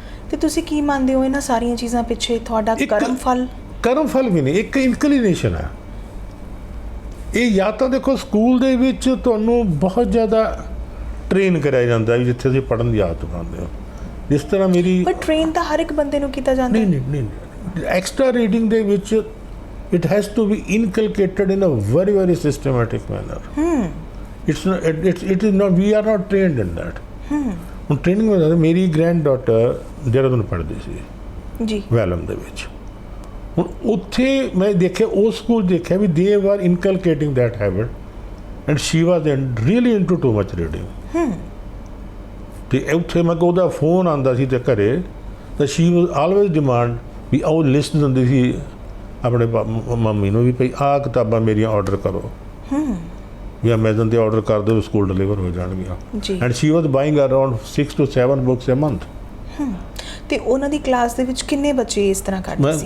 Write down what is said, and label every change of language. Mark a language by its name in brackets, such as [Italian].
[Punjabi] ਤੇ ਤੁਸੀਂ ਕੀ ਮੰਨਦੇ ਹੋ ਇਹਨਾਂ ਸਾਰੀਆਂ ਚੀਜ਼ਾਂ ਪਿੱਛੇ ਤੁਹਾਡਾ ਕਰਮ ਫਲ ਵੀ ਨਹੀਂ, ਇੱਕ ਇਨਕਲੀਨੇਸ਼ਨ ਹੈ ਇਹ। ਜਾਂ ਤਾਂ ਦੇਖੋ ਸਕੂਲ ਦੇ ਵਿੱਚ ਤੁਹਾਨੂੰ ਬਹੁਤ ਜ਼ਿਆਦਾ ਟ੍ਰੇਨ ਕਰਿਆ ਜਾਂਦਾ ਵੀ ਜਿੱਥੇ ਤੁਸੀਂ ਪੜ੍ਹਨ ਦੀ ਆਦਤ ਪਾਉਂਦੇ ਹੋ, ਜਿਸ ਤਰ੍ਹਾਂ ਮੇਰੀ। ਪਰ ਟ੍ਰੇਨ ਤਾਂ ਹਰ ਇੱਕ ਬੰਦੇ ਨੂੰ ਕੀਤਾ ਜਾਂਦਾ। ਨਹੀਂ, [English] extra reading [Punjabi] ਦੇ ਵਿੱਚ [English] it has to be inculcated in a very very systematic manner. It is not, we are not trained in that. [Punjabi] ਹੁਣ ਟ੍ਰੇਨਿੰਗ ਵਿੱਚ ਮੇਰੀ ਗ੍ਰੈਂਡ ਡਾਟਰ ਦੇਹਰਾਦੂਨ ਪੜ੍ਹਦੀ ਸੀ ਜੀ, ਵੈਲਮ ਦੇ ਵਿੱਚ। ਹੁਣ ਉੱਥੇ ਮੈਂ ਦੇਖਿਆ, ਉਹ ਸਕੂਲ ਦੇਖਿਆ ਵੀ [English] they were inculcating that habit and she was really into too much reading. [Punjabi] ਤੇ ਉੱਥੇ ਮੈਂ ਉਹਦਾ ਫੋਨ ਆਉਂਦਾ ਸੀ ਤੇ ਘਰੇ, ਤਾਂ [English] she was always demand [Punjabi] ਵੀ ਉਹ ਲਿਸਟ ਦਿੰਦੀ ਸੀ ਆਪਣੇ ਮੰਮੀ ਨੂੰ ਵੀ ਭਈ ਆਹ ਕਿਤਾਬਾਂ ਮੇਰੀਆਂ ਆਰਡਰ ਕਰੋ, ਵੀ ਅਮੇਜ਼ਨ 'ਤੇ ਆਰਡਰ ਕਰ ਦਿਓ, ਸਕੂਲ ਡਿਲੀਵਰ ਹੋ ਜਾਣਗੀਆਂ। [English] And she was buying around 6 to 7 books a month. [Punjabi] ਤੇ ਉਹਨਾਂ ਦੀ ਕਲਾਸ ਦੇ ਵਿੱਚ ਕਿੰਨੇ ਬੱਚੇ ਇਸ ਤਰ੍ਹਾਂ ਕਰਦੇ ਸੀ?